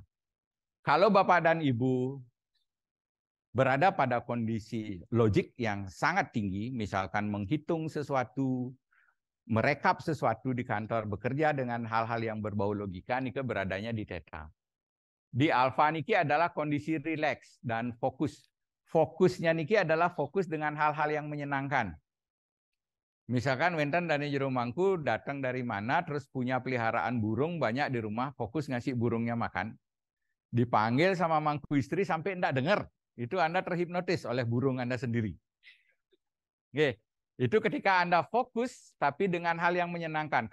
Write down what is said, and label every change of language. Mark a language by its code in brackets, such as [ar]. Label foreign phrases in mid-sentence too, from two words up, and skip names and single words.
[id] Kalau Bapak dan Ibu berada pada kondisi logik yang sangat tinggi, misalkan menghitung sesuatu, merekap sesuatu di kantor, bekerja dengan hal-hal yang berbau logika, niki beradanya di theta. Di alfa niki adalah kondisi rileks dan fokus. Fokusnya niki adalah fokus dengan hal-hal yang menyenangkan. Misalkan Wenten dari jero mangku datang dari mana, terus punya peliharaan burung banyak di rumah, fokus ngasih burungnya makan. Dipanggil sama mangku istri sampai enggak dengar. Itu Anda terhipnotis oleh burung Anda sendiri. Oke. Itu ketika Anda fokus, tapi dengan hal yang menyenangkan.